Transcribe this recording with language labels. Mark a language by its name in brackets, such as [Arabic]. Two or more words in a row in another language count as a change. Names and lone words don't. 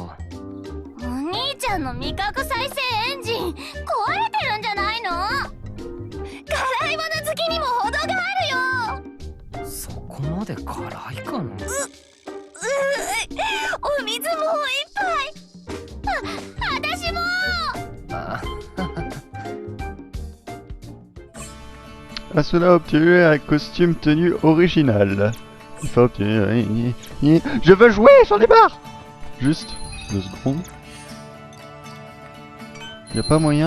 [Japanese] お兄ちゃんの味覚再生エンジン壊れてるんじゃないの？辛いもの好きにも程があるよ。そこまで辛いかな？お水もう一杯。私も。 [French] Asuna a obtenu un costume tenue original. Il faut obtenir... Je veux jouer, j'en ai marre. Juste 2 secondes. Y a pas moyen...